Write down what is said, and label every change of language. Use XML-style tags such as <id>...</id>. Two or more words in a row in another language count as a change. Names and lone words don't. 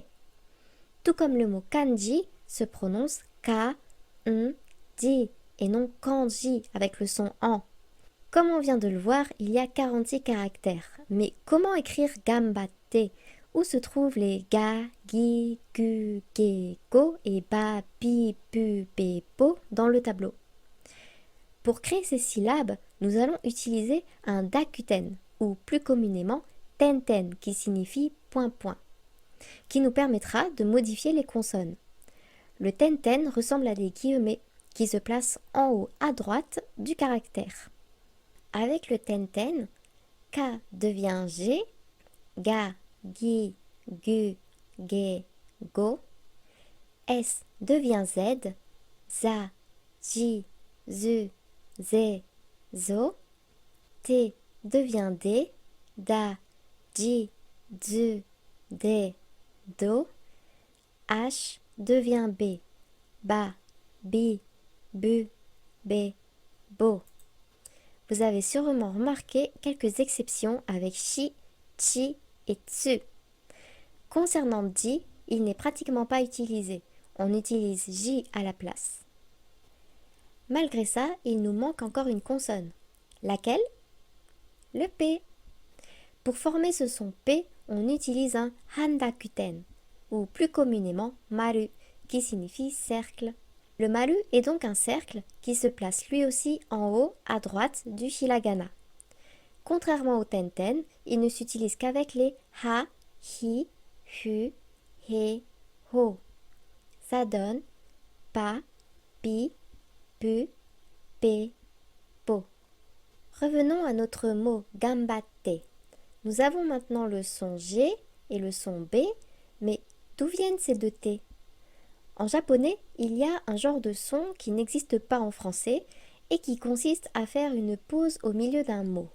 <fr>Tout comme le mot kanji se prononce ka, ji et non kanji avec le son en. Comme on vient de le voir, il y a 46 caractères. Mais comment écrire gambatte? Où se trouvent les ga, gi, gu, ge, go et ba, pi, pu, pe, po dans le tableau? Pour créer ces syllabes, nous allons utiliser un dakuten, ou plus communément tenten, qui signifie point point, qui nous permettra de modifier les consonnes. Le tenten ressemble à des guillemets qui se placent en haut à droite du caractère. Avec le tenten, K devient G, ga, gi, gu, ge, go. S devient Z, za, ji, zu, ze, zo. T devient D, da, ji, zu, de, do. H devient B, ba, bi, bu, be, bo. Vous avez sûrement remarqué quelques exceptions avec shi, chi et tsu. Concernant ji, il n'est pratiquement pas utilisé. On utilise j à la place. Malgré ça, il nous manque encore une consonne. Laquelle? Le P. Pour former ce son P, on utilise un handakuten, ou plus communément maru, qui signifie cercle. Le maru est donc un cercle qui se place lui aussi en haut à droite du hiragana. Contrairement au tenten, il ne s'utilise qu'avec les ha, hi, hu, he, ho. Ça donne pa, pi, pu, pe, po. Revenons à notre mot gambatte. Nous avons maintenant le son G et le son B, mais d'où viennent ces deux T? En japonais, il y a un genre de son qui n'existe pas en français et qui consiste à faire une pause au milieu d'un mot.</fr>